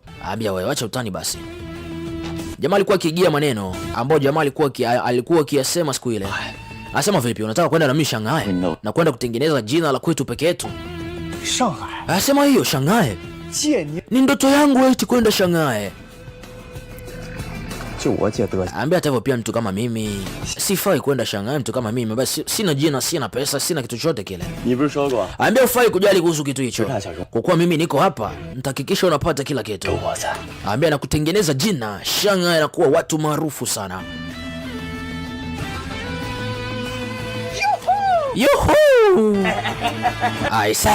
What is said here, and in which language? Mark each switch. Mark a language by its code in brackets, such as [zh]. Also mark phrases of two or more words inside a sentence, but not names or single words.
[sw] Ambia wewe acha utani basi. Jamaa alikuwa akigia maneno ambao jamaa alikuwa akiyasema siku ile. Anasema vipi, unataka kwenda na mimi Shanghai na kwenda kutengeneza jina la kwetu peke yetu? Shanghai. Anasema hiyo Shanghai. Ni ndoto yangu eti kwenda Shanghai. [zh] 就我姐德行。 [sw] Ambia hata hivyo pia mtu kama mimi sifai kwenda Shanghai. Mtu kama mimi basi sina jina, sina pesa, sina kitu chochote kile. [zh] 你不是说过 [sw] Ambia ufai kujali kuhusu kitu hicho. [zh] 大小说 [sw] Kwa kuwa mimi niko hapa, nitahakikisha unapata kila kitu. [zh] 我在？ [sw] Ambia na kutengeneza jina Shanghai na kuwa watu maarufu sana. Yuhu! Aise.